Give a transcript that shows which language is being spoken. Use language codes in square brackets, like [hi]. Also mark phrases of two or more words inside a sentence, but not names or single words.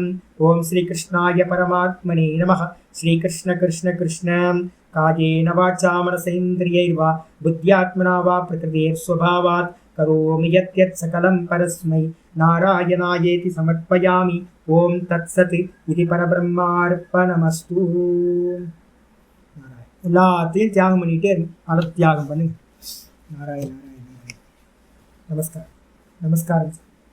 [sa] ओम श्रीकृष्णाय परमात्मने नमः. श्रीकृष्ण कृष्ण कृष्ण कायेन वाचा मनसेन्द्रियैर्वा बुद्ध्यात्मना वा प्रकृतेर्स्वभावात् करोमि यत् सकलं परस्मै नारायणायेति समर्पयामि. ओम तत्सत् इति परब्रह्मार्पणमस्तु. [ta] எல்லாத்தையும் தியாகம் பண்ணிட்டே தியாகம் பண்ணுங்க. நாராயண நாராயண. நமஸ்காரம். நமஸ்காரம்.